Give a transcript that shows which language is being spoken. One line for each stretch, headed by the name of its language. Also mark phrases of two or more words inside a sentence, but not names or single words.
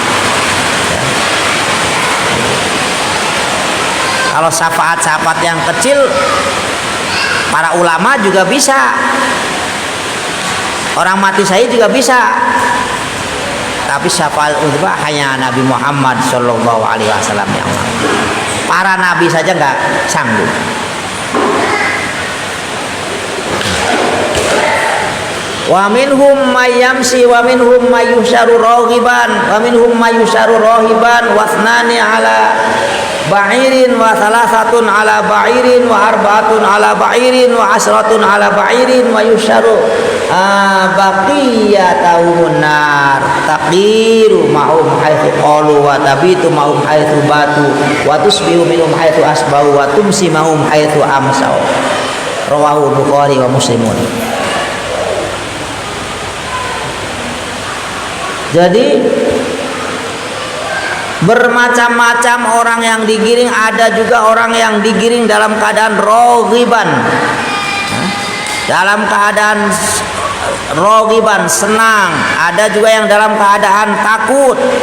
Indonesian: Kalau syafaat-syafaat yang kecil, para ulama juga bisa, orang mati syahid juga bisa, tapi
Arabic: شفاعة عظمى
Indonesian: hanya Nabi Muhammad
Arabic: صلى الله عليه وسلم
Indonesian: yang mampu. Para nabi saja nggak sanggup.
Arabic: ومنهم من يمشي ومنهم من يحشر راغبا ومنهم من يحشر راهبا واثنان على بعير وثلاثة على بعير وأربعة على بعير وعشرة على بعير ويحشر بقيتهم النار تقيل معهم حيث قالوا وتبيت معهم حيث باتوا وتصبح منهم حيث أصبحوا وتمسي معهم حيث أمسوا. رواه بخاري ومسلم.
Indonesian: Jadi bermacam-macam orang yang digiring, ada juga orang yang digiring dalam keadaan raghiban. Dalam keadaan raghiban, senang, ada juga yang dalam keadaan takut.